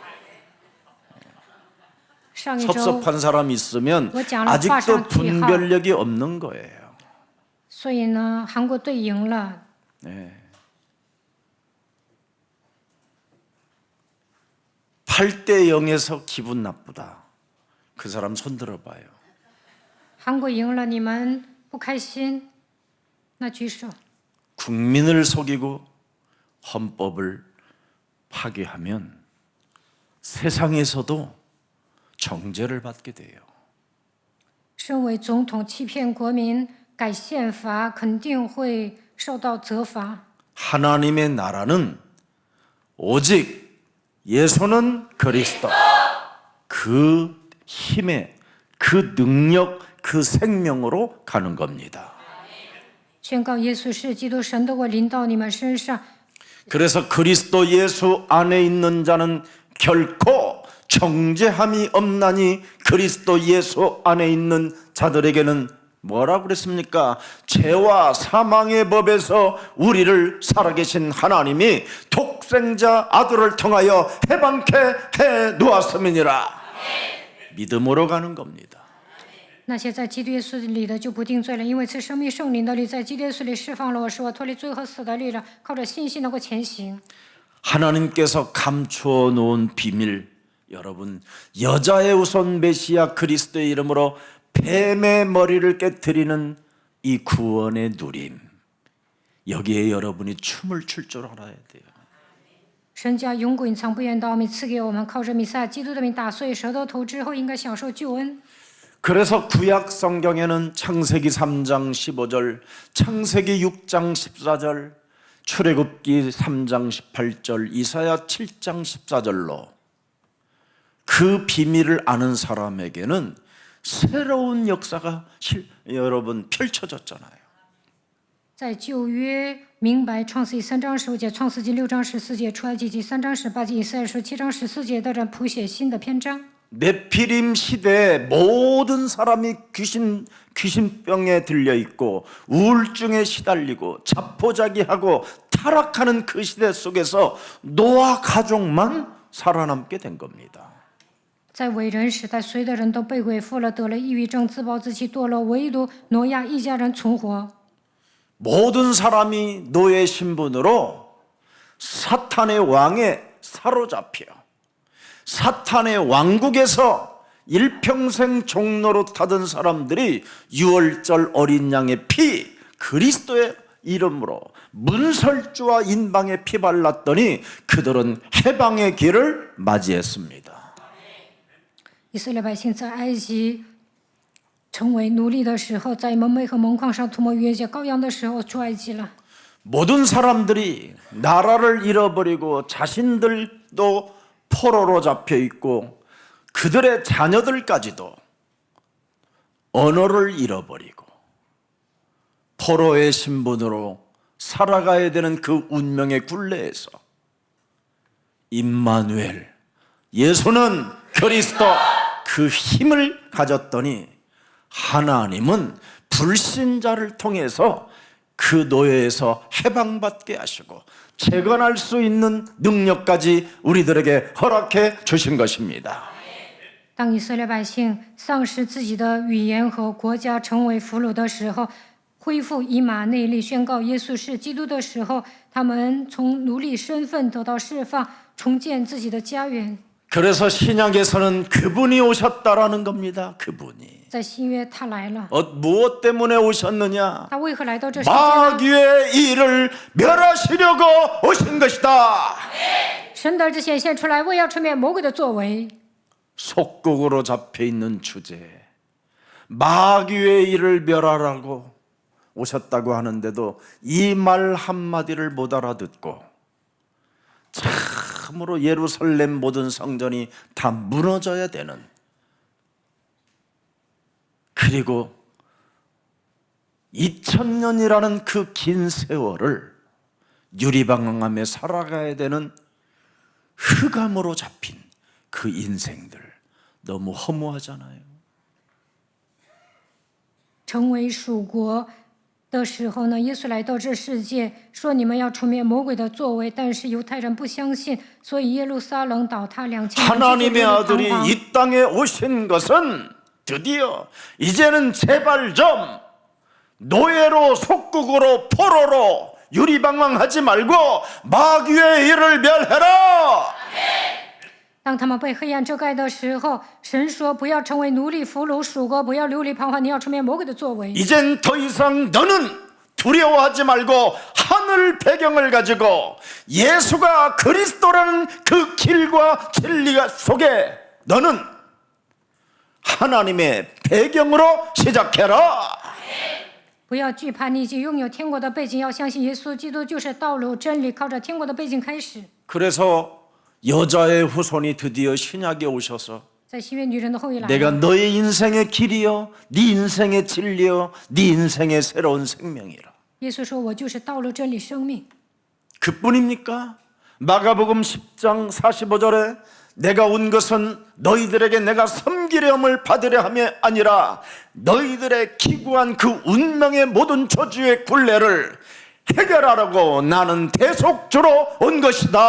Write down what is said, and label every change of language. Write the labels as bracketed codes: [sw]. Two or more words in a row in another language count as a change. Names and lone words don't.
[zh] 上一周 [ko] 섭섭한 사람 있으면 [zh] 我讲了 [ko] 아직도 [zh] 画上句号。 [ko] 분별력이 없는 거예요. [zh] 所以呢，韩国队赢了， [ko] 8대 0에서 기분 나쁘다. 그 사람 손 들어봐요. [zh] 韩国赢了，你们不开心？那举手。 [ko] 국민을 속이고 헌법을 파괴하면 세상에서도 정죄를 받게 돼요. [zh] 身为总统欺骗国民、改宪法，肯定会受到责罚。 [ko] 하나님의 나라는 오직 예수는 그리스도 그 힘에 그 능력 그 생명으로 가는 겁니다. 宣告耶稣是基督，神的国临到你们身上。 그래서 그리스도 예수 안에 있는 자는 결코 정죄함이 없나니 그리스도 예수 안에 있는 자들에게는 뭐라고 그랬습니까? 죄와 사망의 법에서 우리를 살아계신 하나님이 독생자 아들을 통하여 해방케 해 놓았음이니라. 믿음으로 가는 겁니다. [zh] 那些在基督耶稣里的就不定罪了，因为赐生命圣灵的律在基督耶稣里释放了我，使我脱离罪和死的律了。靠着信心能够前行。 [ko] 하나님께서 감추어 놓은 비밀, 여러분 여자의 우선 메시아 그리스도의 이름으로 뱀의 머리를 깨뜨리는 이 구원의 누림, 여기에 여러분이 춤을 출 줄 알아야 돼요. [zh] 神将永古隐藏不言的奥秘赐给我们，靠着弥赛亚基督的名打碎蛇的头之后，应该享受救恩。 [ko] 그래서 구약 성경에는 창세기 3장 15절, 창세기 6장 14절, 출애굽기 3장 18절, 이사야 7장 14절로 그 비밀을 아는 사람에게는 새로운 역사가 여러분 펼쳐졌잖아요. [zh] 在旧约明白创世记3章15节、创世记6章14节、出埃及记3章18节、以赛亚书7章14节的人谱写新的篇章。 [ko] 네피림 시대에 모든 사람이 귀신병에 들려 있고 우울증에 시달리고 자포자기하고 타락하는 그 시대 속에서 노아 가족만 살아남게 된 겁니다. [zh] 在伟人时代，所有的人都被鬼附了，得了抑郁症，自暴自弃，堕落，唯独挪亚一家人存活。 [ko] 모든 사람이 노예 신분으로 사탄의 왕에 사로잡혀 사탄의 왕국에서 일평생 종로로 타던 사람들이 유월절 어린 양의 피 그리스도의 이름으로 문설주와 인방에 피 발랐더니 그들은 해방의 길을 맞이했습니다. [zh] 以色列百姓在埃及成为奴隶的时候，在蒙昧和蒙矿上涂抹逾越节羔羊的时候出埃及了。 [ko] 모든 사람들이 나라를 잃어버리고 자신들도 포로로 잡혀 있고 그들의 자녀들까지도 언어를 잃어버리고 포로의 신분으로 살아가야 되는 그 운명의 굴레에서 임마누엘 예수는 그리스도 그 힘을 가졌더니 하나님은 불신자를 통해서 그 노예에서 해방받게 하시고 재건할 수 있는 능력까지 우리들에게 허락해 주신 것입니다. [zh] 当以色列百姓丧失自己的语言和国家，成为俘虏的时候，恢复以马内利，宣告耶稣是基督的时候，他们从奴隶身份得到释放，重建自己的家园。 [ko] 그래서 신약에서는 그분이 오셨다라는 겁니다. 그분이. [zh] 在新约，他来了， [ko] 무엇 때문에 오셨느냐? [zh] 他为何来到这世界呢？ [ko] 마귀의 일을 멸하시려고 오신 것이다. [zh] 神的儿子显现出来，为要吹灭魔鬼的作为。 [ko] 속국으로 잡혀 있는 주제. 마귀의 일을 멸하라고 오셨다고 하는데도 이 말 한마디를 못 알아듣고 참으로 예루살렘 모든 성전이 다 무너져야 되는, 그리고 2000년이라는 그 긴 세월을 유리방황하며 살아가야 되는 흑암으로 잡힌 그 인생들, 너무 허무하잖아요. [zh] 成为属国的时候呢，耶稣来到这世界，说你们要除灭魔鬼的作为，但是犹太人不相信，所以耶路撒冷倒塌2000年之后 [ko] 하나님의 [zh] 流离 [ko] 아들이 [zh] 彷徨。 [ko] 이 땅에 오신 것은 드디어 이제는 제발 좀 노예로 속국으로 포로로 유리방황하지 말고 마귀의 일을 멸해라. [zh] 当他们被黑暗遮盖的时候，神说：“不要成为奴隶、俘虏、属国，不要流离彷徨，你要出灭魔鬼的作为。 [ko] 이젠 더 이상 너는 두려워하지 말고 하늘 배경을 가지고 예수가 그리스도라는 그 길과 진리가 속에 너는 하나님의 배경으로 시작해라. [zh] 不要惧怕，你已经拥有天国的背景，要相信耶稣基督就是道路、真理，靠着天国的背景开始。 [ko] 그래서 여자의 후손이 드디어 신약에 오셔서 [zh] 在新约女人的后裔来 [ko] 내가 [zh] 了， [ko] 너의 인생의 길이요, 네 인생의 진리요, 네 인생의 새로운 생명이라. [zh] 耶稣说：“我就是道路、真理、生命。 [ko] 그뿐입니까? 마가복음 10장 45절에 내가 온 것은 너희들에게 내가 섬기렴을 받으려 함이 아니라 너희들의 기구한 그 운명의 모든 저주의 굴레를 해결하라고 나는 대속주로 온 것이다.